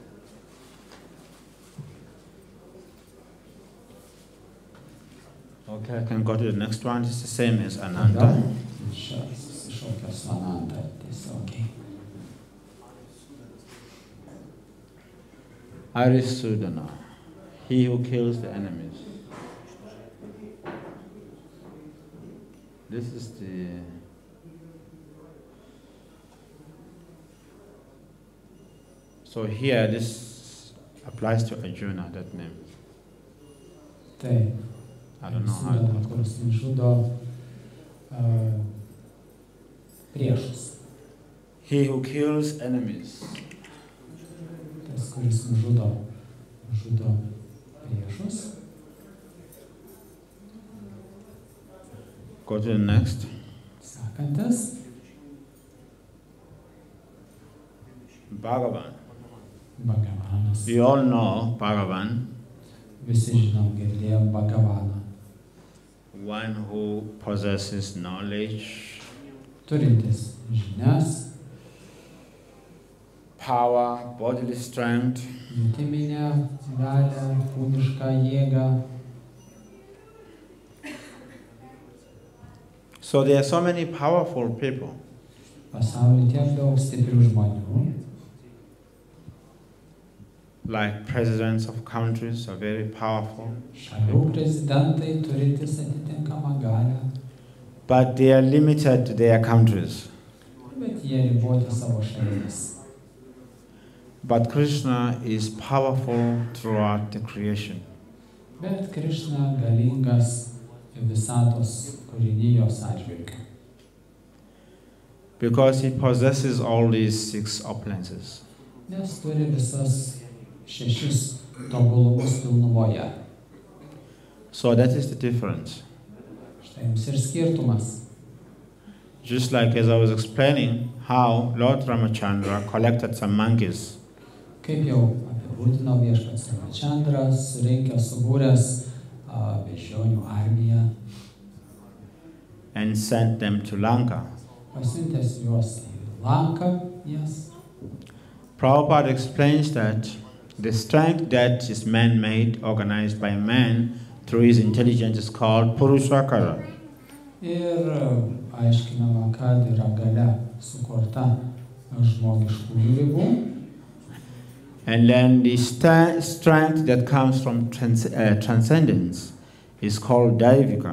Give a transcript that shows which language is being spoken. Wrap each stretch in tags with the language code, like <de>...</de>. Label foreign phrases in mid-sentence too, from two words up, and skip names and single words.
<en>Okay, I can go to the next one. It's the same as Ananta.</en> <lt>Susišaukia su Ananta tiesiogiai.</lt> <en>Arisudana, he who kills the enemies. This is the so here this applies to Arjuna, that name.</en> <lt>Taip.</lt> <en>I don't know how.</en> <lt>Kuris nužudo priešus.</lt> <en>He who kills enemies.</en> <lt>Tas, kuris nužudo priešus.</lt> <en>Go to the next.</en> <lt>Sekantis. Bhagavan. Bhagavanas.</lt> <en>We all know Bhagavan.</en> <lt>Visi žinom, girdėjom Bhagavaną.</lt> <en>One who possesses knowledge,</en> <lt>turintis žinias,</lt> <en>power, bodily strength,</en> <lt>jutiminę galią, kūnišką jėgą.</lt> <en>So there are so many powerful people.</en> <lt>Pasaulyje tiek daug stiprių žmonių.</lt> <en>Like presidents of countries are very powerful.</en> <lt>Šalių prezidentai turintis atitinkamą galią.</lt> <en>But they are limited to their countries.</en> <lt>Bet jie riboti savo šalimis.</lt> <en>But Krishna is powerful throughout the creation.</en> <lt>Bet Krishna galingas visatos kūrinijos atžvilgiu.</lt> <en>Because he possesses all these 6 opulences.</en> <lt>Nes turi visas 6 tobulumus pilnumoje.</lt> <en>So that is the difference.</en> <lt>Štai jums ir skirtumas.</lt> <en>Just like as I was explaining how Lord Ramachandra collected some monkeys.</en> <lt>Kaip jau apibūdino viešpats Ramachandras, surinkęs, subūręs beždžionių armiją.</lt> <en>And sent them to Lanka.</en> <lt>Pasiuntęs juos į Lanką, jas.</lt> <en>Prabhupada explains that the strength that is man-made, organized by man through his intelligence, is called Purushakara.</en> <lt>Ir aiškinama, kad yra galia sukurta žmogiškųjų ribų.</lt> <en>And then the strength that comes from transcendence is called Daivika.</en>